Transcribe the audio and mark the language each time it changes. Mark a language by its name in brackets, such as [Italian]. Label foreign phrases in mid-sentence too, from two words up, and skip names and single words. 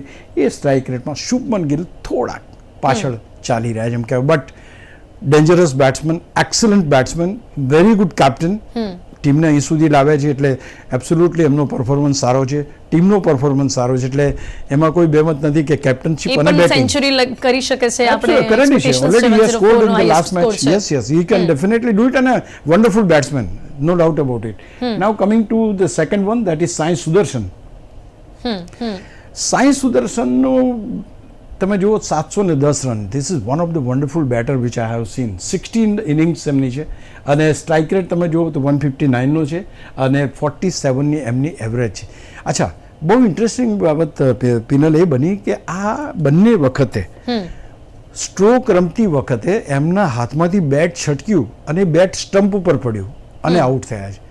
[Gujarati] એ [English] strike rate [Gujarati] શુભમન ગિલ થોડાક પાછળ ચાલી રહ્યા છે એમ કહેવાય, [English] but dangerous batsman, excellent batsman, very good captain. [Gujarati] ટીમને અહીં સુધી લાવ્યા છે એટલે એબ્સોલ્યુટલી એમનો પરફોર્મન્સ સારો છે, ટીમનો પરફોર્મન્સ સારો છે. એટલે એમાં કોઈ બેમત નથી કે કેપ્ટનશીપ અને બેટિંગ સેન્ચુરી કરી શકે છે. આપણે [English] already he has scored in the last match. yes he can definitely do it and a wonderful batsman, no doubt about it. Now coming to the second one, that is Sai Sudarshan. [Gujarati] Sai Sudarshan નો તમે જુઓ 710 રન. [English] This is one of the wonderful batter which I have seen. [Gujarati] 16 innings એમની છે અને [English] strike rate [Gujarati] તમે જુઓ તો 159નો છે અને 47ની એમની એવરેજ છે. અચ્છા, બહુ ઇન્ટરેસ્ટિંગ બાબત પિનલ એ બની કે આ બંને વખતે સ્ટ્રોક રમતી વખતે એમના હાથમાંથી બેટ છટક્યું અને બેટ સ્ટમ્પ ઉપર પડ્યું અને આઉટ થયા છે.